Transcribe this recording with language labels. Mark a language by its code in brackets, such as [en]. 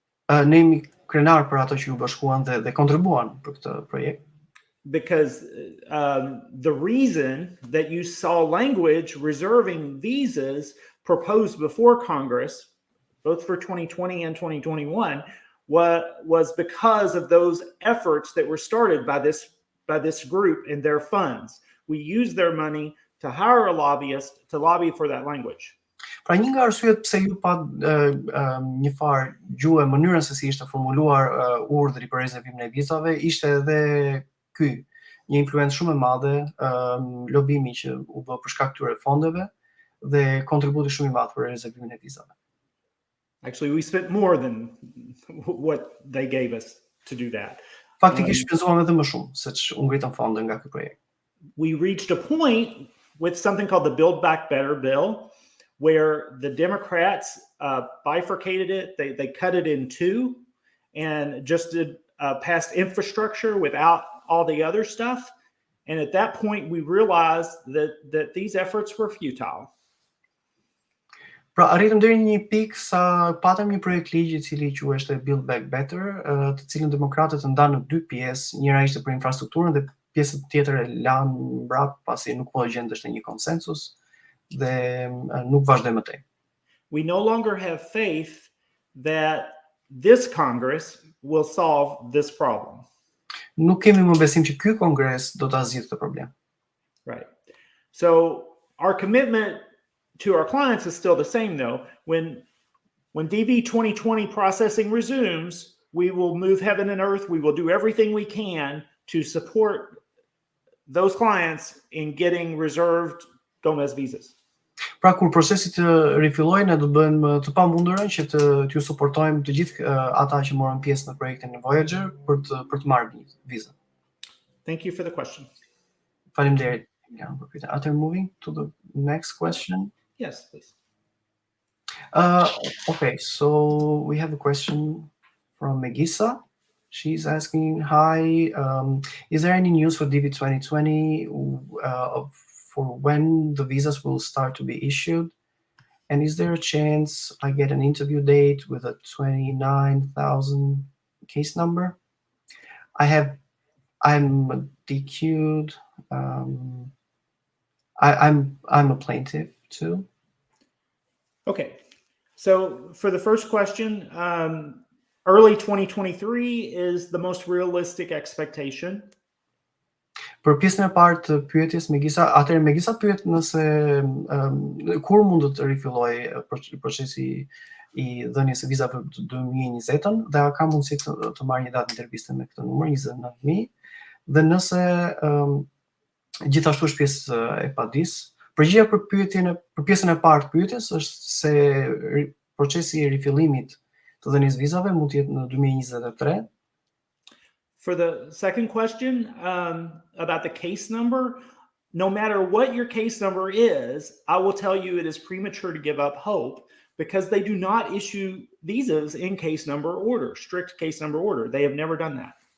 [sq] Ne jemi krenar për ato që u bashkuan dhe kontribuan për këtë projekt. [en] Because the reason that you saw language reserving visas proposed before Congress, both for 2020 and 2021, was because of those efforts that were started by this group and their funds. We used their money to hire a lobbyist to lobby for that language. [sq] Pra një nga arsyet pse ju pa një farë gjuhë mënyrën se si ishte formuluar urdhri për rezervimin e vizave ishte edhe ky, një influencë shumë e madhe, lobimi që u bë për shkak këtyre fondeve dhe kontributi shumë i madh për rezervimin e vizave. [en] Actually, we spent more than what they gave us to do that. [sq] Faktikisht shpenzuam edhe më shumë se u ngritën fonde nga ky projekt. [en] We reached a point with something called the Build Back Better bill, where the Democrats bifurcated it. They cut it in two and just did passed infrastructure without all the other stuff. And at that point, we realized that these efforts were futile. [sq] Pra arritëm deri në një pikë sa patëm një projekt ligji I cili quheshte Build Back Better, të cilën demokratët e ndanë në dy pjesë, njëra ishte për infrastrukturën dhe pjesën tjetër e lanë mbrapa pasi nuk po gjendeshte një konsensus dhe nuk vazhdoi më tej. [en] We no longer have faith that this Congress will solve this problem. [sq] Nuk kemi më besim që ky kongres do ta zgjidhë këtë problem. [en] Right. So our commitment to our clients is still the same, though. When DV 2020 processing resumes, we will move heaven and earth. We will do everything we can to support those clients in getting reserved Gomez visas. [sq] Pra kur procesi të rifillojë, ne do bëjmë të pamundurën që t'ju suportojmë të gjithë ata që morën pjesë në projektin e Voyager për të marrë vizën. [en] Thank you for the question. [sq] Faleminderit. [en] After moving to the next question. Yes, please. Okay, so we have a question from Megisa. She's asking, hi, is there any news for DV 2020 for when the visas will start to be issued? And is there a chance I get an interview date with a 29,000 case number? I'm DQ'd. I'm a plaintiff too. Okay, so for the first question, early 2023 is the most realistic expectation. [sq] Për pjesën e parë të pyetjes Megisa pyet nëse kur mund të rifillojë procesi I dhënies së vizave të 2020-ën dhe a ka mundësi të marrë një datë interviste me këtë numër 29.000 dhe nëse gjithashtu është pjesë e padis. Përgjigjja për pjesën e parë të pyetjes është se procesi I rifillimit të dhënies vizave mund të jetë në 2023. [en] For the second question about the case number, no matter what your case number is, I will tell you it is premature to give up hope because they do not issue visas in case number order, strict case number order. They have never done that.